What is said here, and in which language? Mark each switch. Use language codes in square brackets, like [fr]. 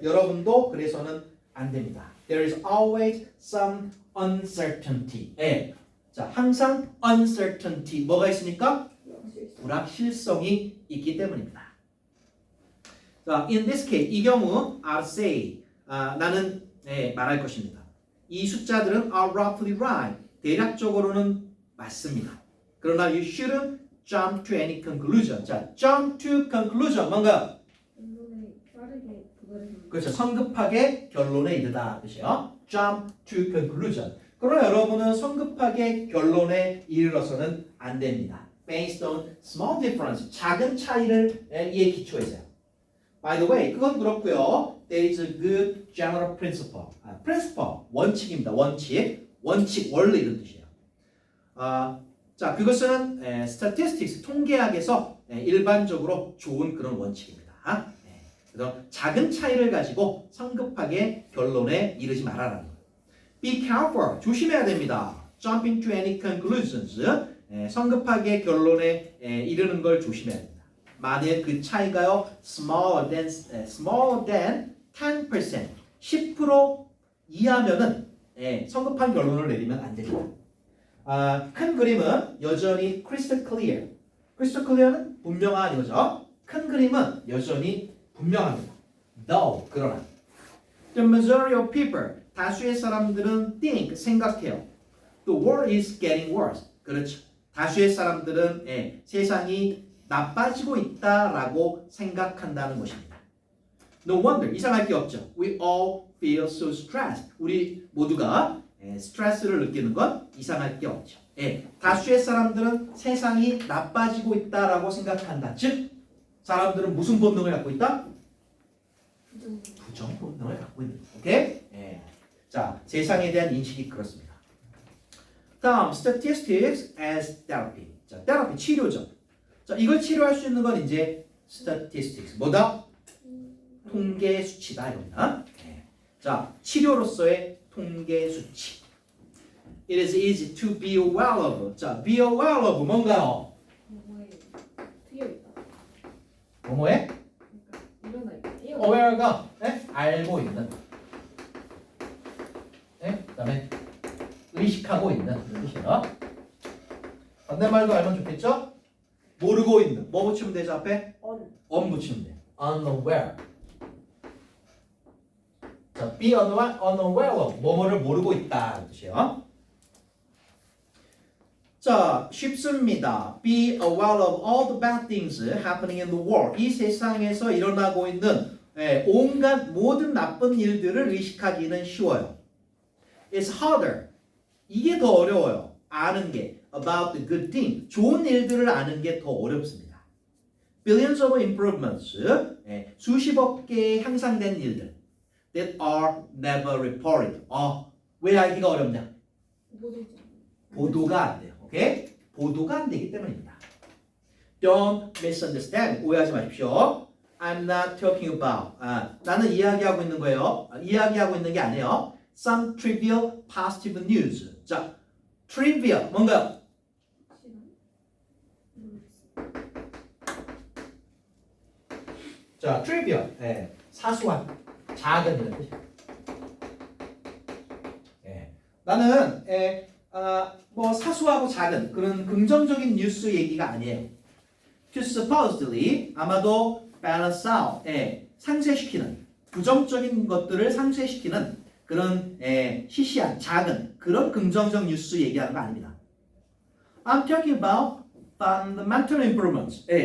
[ko] 여러분도 그래서는 안 됩니다. [en] There is always some uncertainty. [ko] 예. 자, 항상 uncertainty. 뭐가 있으니까? 불확실성이 있기 때문입니다. 자, [en] in this case, [ko] 이 경우, [en] I'll say, [ko] 나는 말할 것입니다. 이 숫자들은 [en] are roughly right. [ko] 대략적으로는 맞습니다. 그러나 [en] you shouldn't jump to any conclusion. [ko] 자, jump to conclusion 뭔가? 언론에 빠르게 그거를 그렇죠. 성급하게 결론에 이르다 뜻이요. [en] jump to conclusion. [ko] 그러나 여러분은 성급하게 결론에 이르러서는 안 됩니다. [en] Based on small difference. [ko] 작은 차이를 이에 기초해서요. [en] By the way, [ko] 그건 그렇고요. [en] There is a good general principle. [ko] principle, 원칙입니다. 원칙, 원리 이런 뜻이에요. 자, 그것은 statistics, 통계학에서 일반적으로 좋은 그런 원칙입니다. 그래서 작은 차이를 가지고 성급하게 결론에 이르지 말아라는 거예요. [en] Be careful, [ko] 조심해야 됩니다. [en] Jump into any conclusions, [ko] 성급하게 결론에 이르는 걸 조심해야 됩니다. 만일 그 차이가요 [en] smaller than 10%, [ko] 10% 이하면은 성급한 결론을 내리면 안 됩니다. 큰 그림은 여전히 crystal clear. crystal clear는 분명한 이거죠. 큰 그림은 여전히 분명합니다. [en] Though, [ko] 그러나 [en] the majority of people, [ko] 다수의 사람들은 [en] think, [ko] 생각해요. [en] The world is getting worse. [ko] 그렇죠. 다수의 사람들은 세상이 나빠지고 있다라고 생각한다는 것입니다. [en] No wonder, [ko] 이상할 게 없죠. [en] We all feel so stressed. [ko] 우리 모두가 스트레스를 느끼는 건 이상할 게 없죠. 다수의 사람들은 세상이 나빠지고 있다라고 생각한다. 즉, 사람들은 무슨 본능을 갖고 있다? 부정 본능을 갖고 있는 거죠. 오케이? 자, 세상에 대한 인식이 그렇습니다. [en] 다음, statistics as therapy. [ko] 자, therapy, 치료죠. 자, 이걸 치료할 수 있는 건 이제 statistics. 뭐다? 통계 수치다 이겁니다. 자, 치료로서의 통계 수치. [en] It is easy to be aware of. [ko] 자, be aware of 뭔가요? 뭐에 트여 있다. 뭐뭐에? 그러니까 일어나 있다. aware가 알고 있는. 그다음에 의식하고 있는 그런 뜻이에요. 반대말도 알면 좋겠죠? 모르고 있는. 뭐 붙이면 되죠 앞에? on 붙이면 돼요. unaware. 자, be unaware of. 뭐뭐를 모르고 있다 그 뜻이에요. 자, 쉽습니다. [en] Be aware of all the bad things happening in the world. [ko] 이 세상에서 일어나고 있는 온갖 모든 나쁜 일들을 의식하기는 쉬워요. [en] It's harder. [ko] 이게 더 어려워요. 아는 게. [en] About the good thing. [ko] 좋은 일들을 아는 게 더 어렵습니다. [en] Billions of improvements. [ko] 수십억 개의 향상된 일들. [en] That are never reported. [ko] 왜 알기가 어렵냐? 보도가 안 돼요. 오케이? 보도가 안 되기 때문입니다. [en] Don't misunderstand. [ko] 오해하지 마십시오. [en] I'm not talking about. [ko] 나는 이야기하고 있는 거예요. 이야기하고 있는 게 아니에요. [en] Some trivial positive news. [ko] 자, trivial 뭔가요? 자, trivial. 사소한, 작은 이런 뜻이에요. 나는 뭐 사소하고 작은 그런 긍정적인 뉴스 얘기가 아니에요. to supposedly 아마도 balance out 상쇄시키는 부정적인 것들을 상쇄시키는 그런 시시한 작은 그런 긍정적 뉴스 얘기하는 거 아닙니다. [en] I'm talking about fundamental improvements.